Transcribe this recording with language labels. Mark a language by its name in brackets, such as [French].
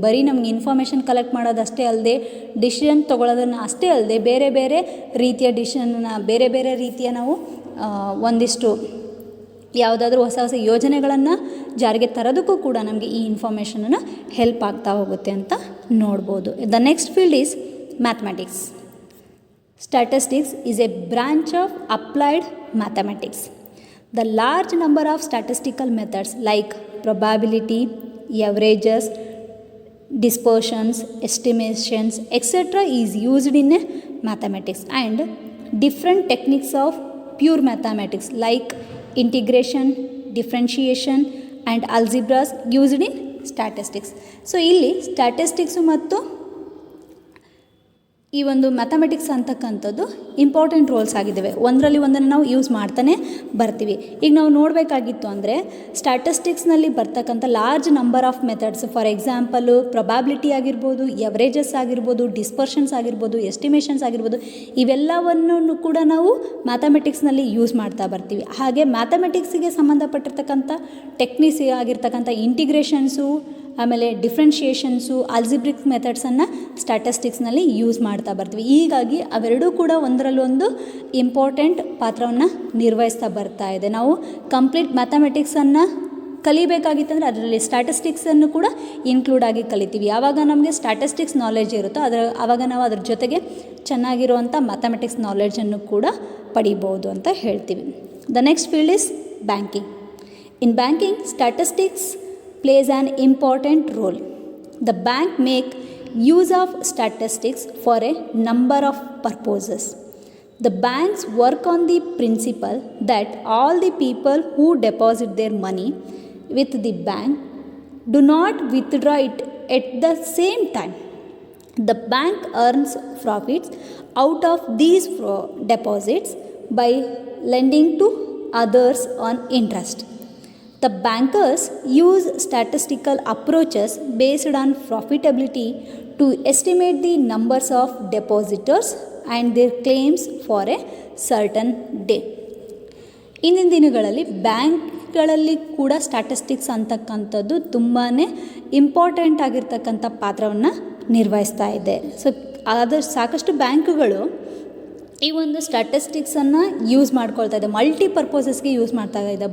[Kannada] ಬರೀ ನಮ್ಗೆ information collect ಮಾಡೋದಷ್ಟೇ ಅಲ್ಲದೆ, ಡಿಸಿಷನ್ ತೊಗೊಳ್ಳೋದನ್ನು ಅಷ್ಟೇ ಅಲ್ಲದೆ, ಬೇರೆ ಬೇರೆ ರೀತಿಯ ಡಿಸಿಷನ್ನ ಬೇರೆ ಬೇರೆ ರೀತಿಯ ನಾವು ಒಂದಿಷ್ಟು ಯಾವುದಾದ್ರೂ ಹೊಸ ಹೊಸ ಯೋಜನೆಗಳನ್ನು ಜಾರಿಗೆ ತರೋದಕ್ಕೂ ಕೂಡ ನಮಗೆ ಈ ಇನ್ಫಾರ್ಮೇಷನನ್ನು ಹೆಲ್ಪ್ ಆಗ್ತಾ ಹೋಗುತ್ತೆ ಅಂತ ನೋಡ್ಬೋದು. [English] The next field is mathematics. Statistics is a branch of applied mathematics. The large number of statistical methods like probability, averages, dispersions, estimations, etc. is used in mathematics, and different techniques of pure mathematics like integration, differentiation and algebras used in statistics. [Kannada] So ಇಲ್ಲಿ statistics ಮತ್ತು ಈ ಒಂದು mathematics ಅಂತಕ್ಕಂಥದ್ದು important rolls ಆಗಿದ್ದಾವೆ. ಒಂದರಲ್ಲಿ ಒಂದನ್ನು ನಾವು use ಮಾಡ್ತಾನೆ ಬರ್ತೀವಿ. ಈಗ ನಾವು ನೋಡಬೇಕಾಗಿತ್ತು ಅಂದರೆ ಸ್ಟ್ಯಾಟಿಸ್ಟಿಕ್ಸ್ನಲ್ಲಿ ಬರ್ತಕ್ಕಂಥ large number of methods, for example probability ಆಗಿರ್ಬೋದು, ಎವರೇಜಸ್ ಆಗಿರ್ಬೋದು, ಡಿಸ್ಪರ್ಷನ್ಸ್ ಆಗಿರ್ಬೋದು, ಎಸ್ಟಿಮೇಷನ್ಸ್ ಆಗಿರ್ಬೋದು, ಇವೆಲ್ಲವನ್ನು ಕೂಡ ನಾವು ಮ್ಯಾಥಮೆಟಿಕ್ಸ್ನಲ್ಲಿ ಯೂಸ್ ಮಾಡ್ತಾ ಬರ್ತೀವಿ. ಹಾಗೆ ಮ್ಯಾಥಮೆಟಿಕ್ಸಿಗೆ ಸಂಬಂಧಪಟ್ಟಿರ್ತಕ್ಕಂಥ ಟೆಕ್ನಿಕ್ಸ್ ಆಗಿರ್ತಕ್ಕಂಥ ಇಂಟಿಗ್ರೇಷನ್ಸು, ಆಮೇಲೆ ಡಿಫ್ರೆನ್ಷಿಯೇಷನ್ಸು, ಆಲ್ಜಿಬ್ರಿಕ್ ಮೆಥಡ್ಸನ್ನು ಸ್ಟ್ಯಾಟಿಸ್ಟಿಕ್ಸ್ನಲ್ಲಿ ಯೂಸ್ ಮಾಡ್ತಾ ಬರ್ತೀವಿ. ಹೀಗಾಗಿ ಅವೆರಡೂ ಕೂಡ ಒಂದರಲ್ಲೊಂದು ಇಂಪಾರ್ಟೆಂಟ್ ಪಾತ್ರವನ್ನು ನಿರ್ವಹಿಸ್ತಾ ಬರ್ತಾ ಇದೆ. ನಾವು ಕಂಪ್ಲೀಟ್ ಮ್ಯಾಥಮೆಟಿಕ್ಸನ್ನು ಕಲಿಬೇಕಾಗಿತ್ತಂದರೆ ಅದರಲ್ಲಿ ಸ್ಟ್ಯಾಟಿಸ್ಟಿಕ್ಸನ್ನು ಕೂಡ ಇನ್ಕ್ಲೂಡ್ ಆಗಿ ಕಲಿತೀವಿ. ಯಾವಾಗ ನಮಗೆ ಸ್ಟ್ಯಾಟಿಸ್ಟಿಕ್ಸ್ ನಾಲೆಜ್ ಇರುತ್ತೋ ಆವಾಗ ನಾವು ಅದ್ರ ಜೊತೆಗೆ ಚೆನ್ನಾಗಿರುವಂಥ ಮ್ಯಾಥಮೆಟಿಕ್ಸ್ ನಾಲೆಜನ್ನು ಕೂಡ ಪಡಿಬೋದು ಅಂತ ಹೇಳ್ತೀವಿ. [English] The next field is banking. In banking, statistics plays an important role. The bank make use of statistics for a number of purposes. The banks work on the principle that all the people who deposit their money with the bank do not withdraw it at the same time. The bank earns profits out of these deposits by lending to others on interest. The bankers use statistical approaches based on profitability to estimate the numbers of depositors and their claims for a certain day. [Kannada] ಇಂದಿನ ದಿನಗಳಲ್ಲಿ ಬ್ಯಾಂಕ್ಗಳಲ್ಲಿ ಕೂಡ statistics ಅಂತಕ್ಕಂಥದ್ದು ತುಂಬಾ important ಆಗಿರ್ತಕ್ಕಂಥ ಪಾತ್ರವನ್ನು ನಿರ್ವಹಿಸ್ತಾ ಇದೆ. ಸೊ ಅದರ ಸಾಕಷ್ಟು ಬ್ಯಾಂಕುಗಳು ಈ ಒಂದು ಸ್ಟ್ಯಾಟಿಸ್ಟಿಕ್ಸನ್ನು ಯೂಸ್ ಮಾಡ್ಕೊಳ್ತಾ ಇದೆ, ಮಲ್ಟಿಪರ್ಪೋಸಸ್ಗೆ ಯೂಸ್ ಮಾಡ್ತಾ ಇದೆ.